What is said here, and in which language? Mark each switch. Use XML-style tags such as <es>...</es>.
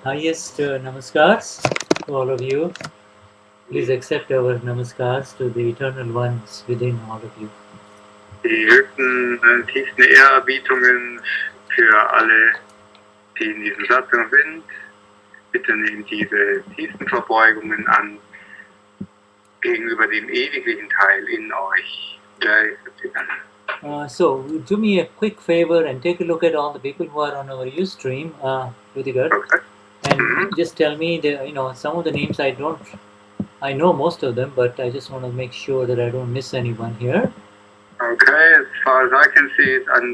<en>Highest namaskars to all of you. Please accept our namaskars to the eternal ones within all of you.</en> <de>Die höchsten, tiefsten Ehrerbietungen für alle, die in diesem Satsang sind. Bitte nehmt diese tiefsten Verbeugungen an gegenüber dem ewiglichen Teil in euch.</de> <hi>Jai Satchidanand.</hi> <en>So, do me a quick favor and take a look at all the people who are on our Ustream, Ruediger, Okay. and just tell me some of the names I know most of them, but I just want to make sure that I don't miss anyone here. Okay, as far as I can see, it's</en>